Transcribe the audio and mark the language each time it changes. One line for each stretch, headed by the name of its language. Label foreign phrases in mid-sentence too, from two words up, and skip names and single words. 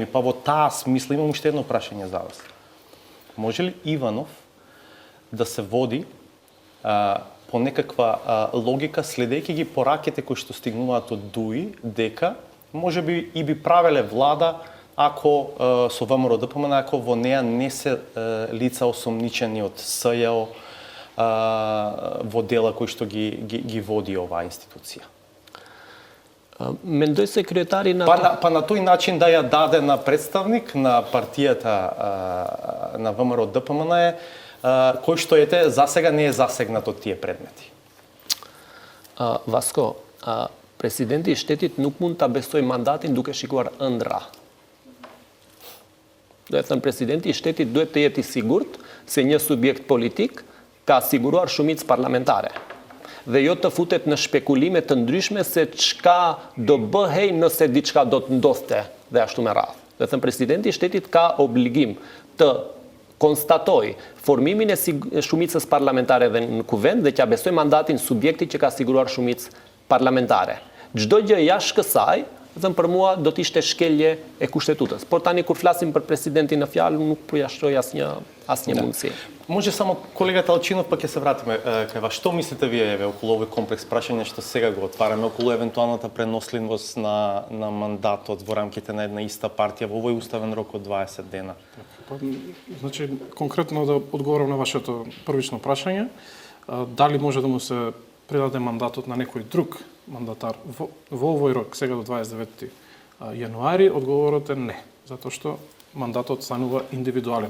Macedonian: Па во таа смисла имам уште едно прашање за вас. Може ли Иванов да се води по некаква логика, следејќи ги пораките кои што стигнуваат од ДУИ, дека може би и би правеле влада ако со ВМРО ДПМН, ако во неа не се лица осомничени од СЈО во дела кои што ги води оваа институција.
Albanian: Mendoj se kryetari na
Macedonian: па на тој начин да ја даде на представник на партијата на ВМРО ДПМН кој што ете засега не е засегнат од тие предмети. Васко,
Albanian: presidenti i shtetit nuk mund ta besojë mandatin duke shikuar ëndra. Do të thënë presidenti i shtetit duhet të jetë i sigurt se një subjekt politik ka siguruar shumicë parlamentare. Dhe jo të futet në spekulime të ndryshme se çka do bëhej nëse diçka do të ndodhte dhe ashtu me radhë. Do të thënë presidenti i shtetit ka obligim të konstatoj formimin e shumicës parlamentare dhe në kuvend dhe që besoj mandatin subjektit që ka siguruar shumicë parlamentare. Çdo gjë jashtë kësaj, dhe për mua do të ishte shkelje e kushtetutës. Por tani kur flasim për presidentin në fjalë, nuk përjashtroj asnjë mundësi.
Macedonian: Може само колегата Алчинов, па ќе се вратиме кај вас. Што мислите вие околу овој комплекс прашања што сега го отвараме околу евентуалната преносливост на мандатот во рамките на една иста партија во овој уставен рок од 20 дена? Значи, конкретно да одговорам на вашето првично прашање, дали може да му се предаде мандатот на некој друг мандатар во овој рок, сега до 29 јануари, одговорот е не, затоа што мандатот станува индивидуален.